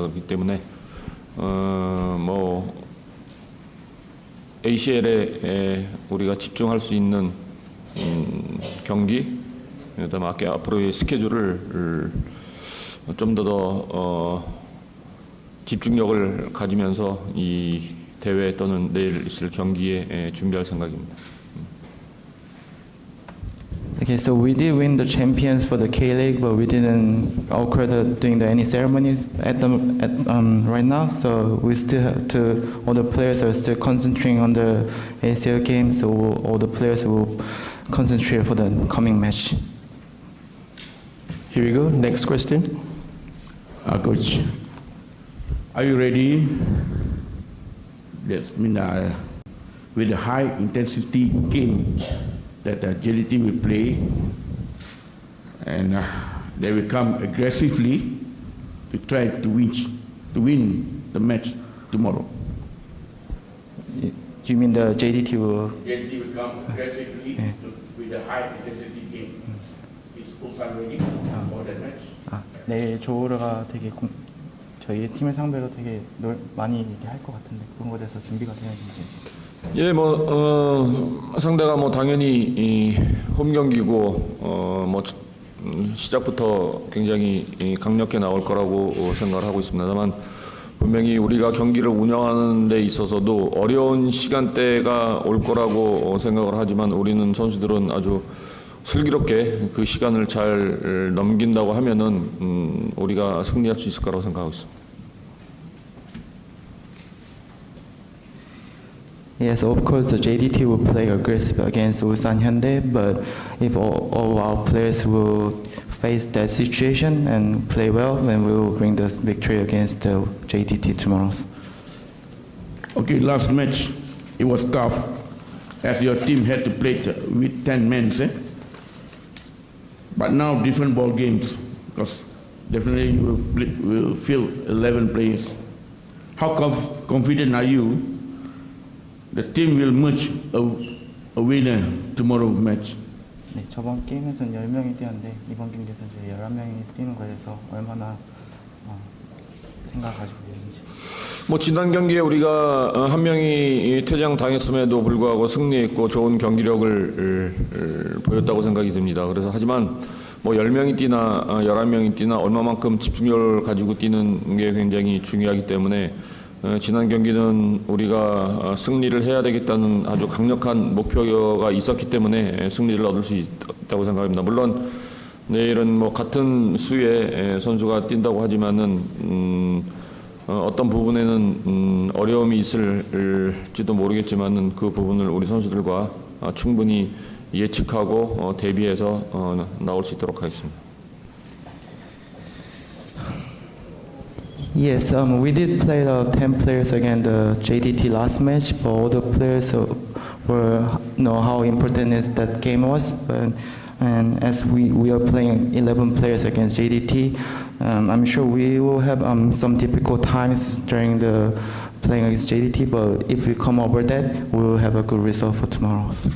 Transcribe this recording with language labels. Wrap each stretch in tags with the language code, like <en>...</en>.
<ko>그렇기 때문에 뭐 ACL에 우리가 집중할 수 있는 경기, 그다음에 앞으로의 스케줄을 좀 더 집중력을 가지면서 이 대회 또는 내일 있을 경기에 준비할 생각입니다.</ko> <en>Okay, so we did win the champions for the K-League, but we didn't occur doing any ceremonies right now. So we still have to. All the players are still concentrating on the ACL game. So all the players will concentrate for the coming match. Here we go, next question. Coach, are you ready? That's with the high intensity game that JDT will play, and they will come aggressively to try to win the match tomorrow. Do you mean the JDT will? JDT will come aggressively with the high intensity game. Is Ulsan ready for that match?</en> <ko>내일 조우르가 되게 저희 팀을 상대로 되게 많이 할 것 같은데 그런 거에 대해서 준비가 되어 있는지. 예, 상대가 당연히 이 홈 경기고 시작부터 굉장히 강력하게 나올 거라고 생각을 하고 있습니다만 분명히 우리가 경기를 운영하는 데 있어서도 어려운 시간대가 올 거라고 생각을 하지만 우리는 선수들은 아주 슬기롭게 그 시간을 잘 넘긴다고 하면은 우리가 승리할 수 있을 거라고 생각하고 있습니다.</ko> <en>Yes, of course, the JDT will play aggressive against Ulsan Hyundai, but if all our players will face that situation and play well, then we will bring the victory against the JDT tomorrow. Okay, last match, it was tough, as your team had to play with 10 men, But now different ball games, because definitely you will field 11 players. How confident are you the team will emerge a winner tomorrow match?</en> <ko>네, 저번 게임에서는 10명이 뛰었는데 이번 경기에서 이제 11명이 뛰는 거에 대해서 얼마나 생각을 가지고 있는지. 지난 경기에 우리가 한 명이 퇴장 당했음에도 불구하고 승리했고 좋은 경기력을 보였다고 생각이 듭니다. 그래서 하지만 10명이 뛰나 11명이 뛰나 얼마만큼 집중력을 가지고 뛰는 게 굉장히 중요하기 때문에 지난 경기는 우리가 승리를 해야 되겠다는 아주 강력한 목표가 있었기 때문에 승리를 얻을 수 있다고 생각합니다. 물론 내일은 같은 수의 선수가 뛴다고 하지만은 어떤 부분에는 어려움이 있을지도 모르겠지만은 그 부분을 우리 선수들과 충분히 예측하고 대비해서 나올 수 있도록 하겠습니다.</ko> <en>Yes, we did play the 10 players against the JDT last match, but all the players know how important that game was. But And as we are playing 11 players against JDT, I'm sure we will have some difficult times during the playing against JDT, but if we come over that, we will have a good result for tomorrow.</en>